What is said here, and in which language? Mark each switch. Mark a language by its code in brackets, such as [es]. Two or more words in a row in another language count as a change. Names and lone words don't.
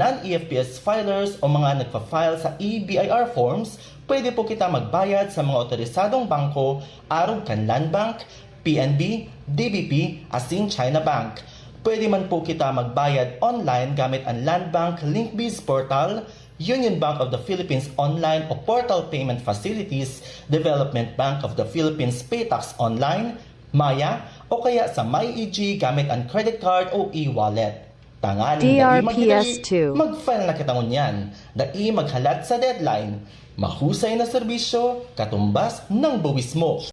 [en] non-EFPS filers [bik] o mga nagpa-file sa e-BIR forms, pwede po kita magbayad sa mga otorisadong bangko arog kan Land Bank, PNB, DBP, asin China Bank. Pwede man po kita magbayad online gamit ang Land Bank Linkbiz Portal, Union Bank of the Philippines Online o Portal Payment Facilities, Development Bank of the Philippines Paytax Online, Maya, o kaya sa MyEG gamit ang [en] credit card [bik] o e-wallet. Tangaling dai DRPS2. mag-file na kita ngunyan. Dai maghalat sa deadline. [tl] Mahusay na serbisyo, katumbas ng buwis mo.